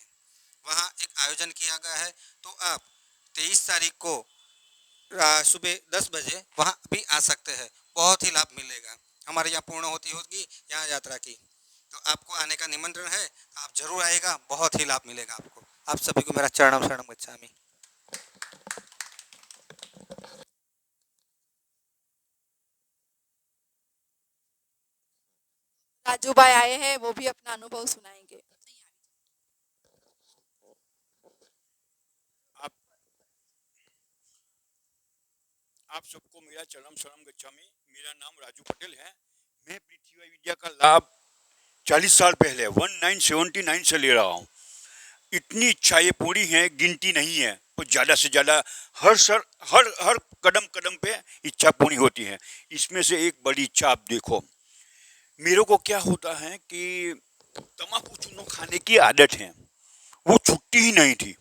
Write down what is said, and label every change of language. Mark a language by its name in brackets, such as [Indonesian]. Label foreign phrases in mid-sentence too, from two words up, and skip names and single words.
[Hindi] वहाँ एक आयोजन किया गया है, तो आप 23 तारीख को सुबह 10 बजे वहाँ भी आ सकते हैं। बहुत ही लाभ मिलेगा। हमारे यहाँ पूर्ण होती होगी यहाँ यात्रा की, तो आपको आने का निमंत्रण है। आप जरूर आएगा, बहुत ही लाभ मिलेगा आपको। आप सभी को मेरा [Sanskrit] चरणम शरणम गच्छामि। [Hindi] राजू भाई आए हैं, वो भी अपना अनुभव सुनाएंगे। आप आप सबको मेरा [Sanskrit] चरणम शरणम गच्छामि। [Hindi] मेरा नाम राजू पटेल है। मैं P3Y विद्या का लाभ 40 साल पहले 1979 से ले रहा हूँ। इतनी इच्छाएं पूरी हैं, गिनती नहीं है। और ज़्यादा से ज़्यादा हर हर कदम कदम पे इच्छा पूरी होती है। इसमें से एक बड़ी इच्छा आप देखो। मेरे को क्या होता है कि तम्बाकू चूनो खाने की आदत है, वो छुट्टी ही नहीं थी।